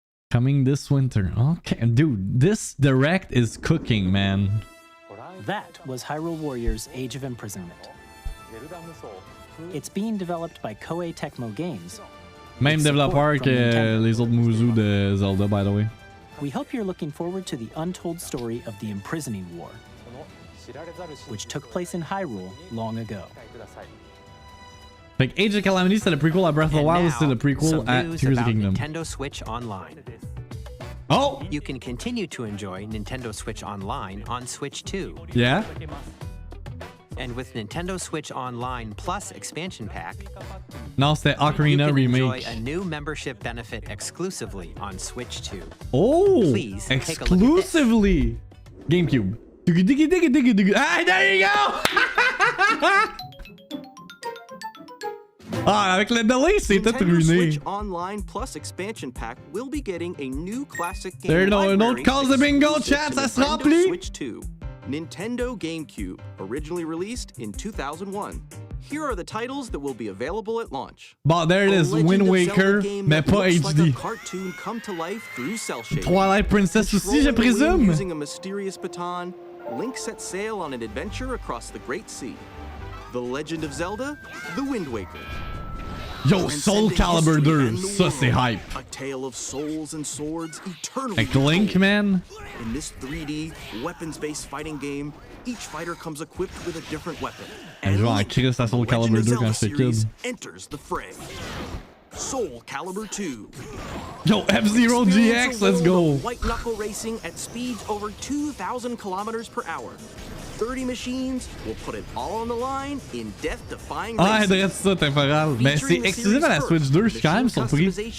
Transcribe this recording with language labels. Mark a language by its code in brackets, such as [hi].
[en] Coming this winter. Okay, dude, this direct is cooking, man. That was Hyrule Warriors Age of Imprisonment. It's being developed by Koei Tecmo Games. [fr] Même développeur que les autres Muzu de Zelda, [en] by the way. We hope you're looking forward to the untold story of the Imprisoning War, which took place in Hyrule long ago. [fr] Like Age of Calamity, c'est le prequel à Breath of the Wild, c'est le prequel à Tears of the Kingdom. [en] Nintendo Switch Online. Oh! You can continue to enjoy Nintendo Switch Online on Switch 2. Yeah? And with Nintendo Switch Online Plus expansion pack, [fr] non, c'était Ocarina Remake. [en] Enjoy a new membership benefit exclusively on Switch 2. Oh! Please exclusively! GameCube. Ah, there you go! [fr] Ah, avec le delay, c'est tout ruiné. [en] Switch Online Plus expansion pack will be getting a new classic game There no, library don't call the bingo chat, [fr] ça se remplit. [en] Switch 2, Nintendo GameCube, originally released in 2001. Here are the titles that will be available at launch. Bon, there it is, Wind Waker, [fr] mais pas HD. [en] Like a cartoon come to life through cell shading. [fr] Twilight Princess aussi, je présume. [en] Using a mysterious baton, Link sets sail on an adventure across the Great Sea. The Legend of Zelda: The Wind Waker. [fr] Yo, Soul Calibur 2, ça c'est hype. [en] A tale of souls and swords eternally. [fr] Avec Link, man. [en] In this 3D weapons-based fighting game, each fighter comes equipped with a different weapon. [fr] Je joue en Chris à Soul Calibur 2 quand j'étais kid. [en] Enters the fray. Soul Calibur 2. Yo, F-Zero GX, let's go. White knuckle racing at speeds over 2,000 kilometers per hour. 30 machines will put it all on the line in death-defying Ah, races. [fr] dresse ça, temporal. Mais c'est exclusif à la Switch 2, je suis quand même surpris.